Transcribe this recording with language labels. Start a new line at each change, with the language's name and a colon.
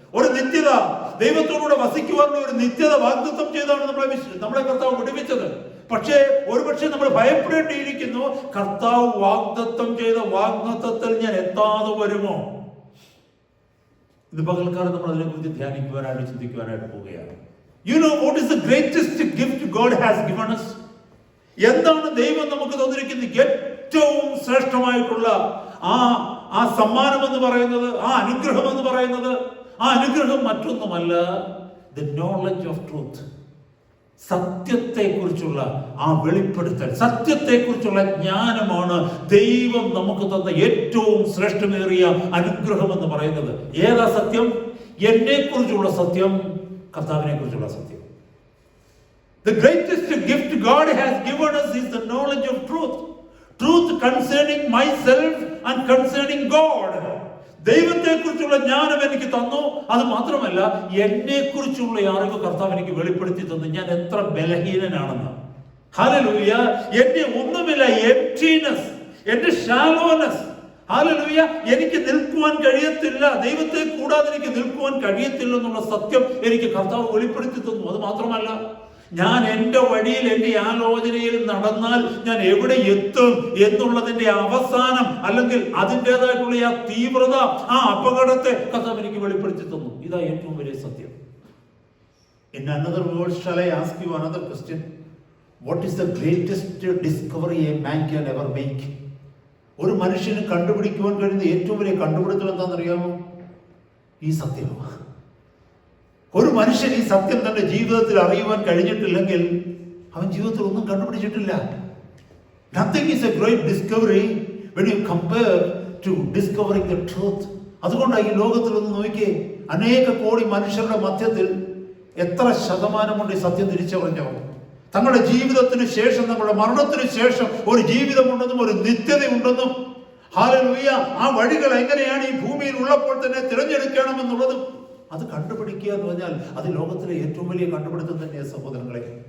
Malayalam: ഒരു നിത്യത, ദൈവത്തോടുകൂടെ വസിക്കുവാനുള്ള ഒരു നിത്യത വാഗ്ദത്തം ചെയ്താണ് നമ്മളെ കർത്താവ് വിടുവിച്ചത്. പക്ഷേ ഒരുപക്ഷെ നമ്മൾ ഭയപ്പെടേണ്ടിയിരിക്കുന്നു, കർത്താവ് വാഗ്ദത്തം ചെയ്ത വാഗ്ദത്തത്തിൽ ഞാൻ എത്താതെ വരുമോ? ഇത് പകൽക്കാലം നമ്മൾ അതിനെക്കുറിച്ച് ധ്യാനിക്കുവാനായിട്ട് ചിന്തിക്കുവാനായിട്ട് പോവുകയാണ്.
English: You know what is the greatest gift God has given us?
Malayalam: എന്താണ് ദൈവം നമുക്ക് തന്നിരിക്കുന്നത്? ഏറ്റവും ശ്രേഷ്ഠമായിട്ടുള്ള ആ സമ്മാനം എന്ന് പറയുന്നത്, ആ അനുഗ്രഹം എന്ന് പറയുന്നത്, ആ അനുഗ്രഹം മറ്റൊന്നുമല്ല,
English: the knowledge of truth.
Malayalam: സത്യത്തെക്കുറിച്ചുള്ള ആ വെളിപ്പെടുത്തൽ, സത്യത്തെക്കുറിച്ചുള്ള ജ്ഞാനമാണ് ദൈവം നമുക്ക് തന്ന ഏറ്റവും ശ്രേഷ്ഠമേറിയ അനുഗ്രഹം എന്ന് പറയുന്നത്. ഏതാ സത്യം? എന്നെക്കുറിച്ചുള്ള സത്യം, കർത്താവിനെ കുറിച്ചുള്ള സത്യം.
English: The greatest gift God has given us is the knowledge of truth. Truth concerning myself and concerning God.
Malayalam: ദൈവത്തെക്കുറിച്ചുള്ള ജ്ഞാനം എനിക്ക് തന്നു. അത് മാത്രമല്ല, എന്നെക്കുറിച്ചുള്ള അറിവ് കർത്താവ് എനിക്ക് വെളിപ്പെടുത്തി തന്നു. ഞാൻ എത്ര ബലഹീനനാണെന്ന്. ഹല്ലേലൂയ. എന്റെ ഒന്നുമില്ല, എംപ്റ്റീനെസ്, എന്റെ ഷാലോനെസ്. ഹല്ലേലൂയ. എനിക്ക് നിൽക്കുവാൻ കഴിയത്തില്ല, ദൈവത്തെ കൂടാതെ എനിക്ക് നിൽക്കുവാൻ കഴിയത്തില്ല എന്നുള്ള സത്യം എനിക്ക് കർത്താവ് വെളിപ്പെടുത്തി തന്നു. അത് മാത്രമല്ല, ഞാൻ എൻ്റെ വഴിയിൽ, എൻ്റെ ആലോചനയിൽ നടന്നാൽ ഞാൻ എവിടെ എത്തും എന്നുള്ളതിന്റെ അവസാനം, അല്ലെങ്കിൽ അതിൻ്റെതായിട്ടുള്ള ആ തീവ്രത, ആ അപകടത്തെ കർത്താവ് എനിക്ക് വെളിപ്പെടുത്തി തന്നു. ഇതാ ഏറ്റവും വലിയ സത്യം.
English: In another word, shall I ask you another question? What is the greatest discovery a man can ever make?
Malayalam: ഒരു മനുഷ്യന് കണ്ടുപിടിക്കുവാൻ കഴിയുന്ന ഏറ്റവും വലിയ കണ്ടുപിടുത്തം എന്താണെന്നറിയാമോ? ഈ സത്യമാണ്. ഒരു മനുഷ്യൻ ഈ സത്യം തന്റെ ജീവിതത്തിൽ അറിയുവാൻ കഴിഞ്ഞിട്ടില്ലെങ്കിൽ അവൻ ജീവിതത്തിൽ ഒന്നും കണ്ടുപിടിച്ചിട്ടില്ല.
English: Nothing is a great discovery when you compare to discovering the truth.
Malayalam: അതുകൊണ്ടാണ് ഈ ലോകത്തിൽ ഒന്ന് നോക്കിയേ, അനേക കോടി മനുഷ്യരുടെ മധ്യത്തിൽ എത്ര ശതമാനമുണ്ട് ഈ സത്യം തിരിച്ചറിഞ്ഞവർ? തങ്ങളുടെ ജീവിതത്തിന് ശേഷം, നമ്മുടെ മരണത്തിന് ശേഷം ഒരു ജീവിതമുണ്ടെന്നും ഒരു നിത്യതയുണ്ടെന്നും, ഹല്ലേലൂയ, ആ വഴികൾ എങ്ങനെയാണ് ഈ ഭൂമിയിൽ ഉള്ളപ്പോൾ തന്നെ തിരഞ്ഞെടുക്കണമെന്നുള്ളതും അത് കണ്ടുപിടിക്കുക എന്ന് പറഞ്ഞാൽ അത് ലോകത്തിലെ ഏറ്റവും വലിയ കണ്ടുപിടുത്തം തന്നെയാണ് സഹോദരങ്ങളെ.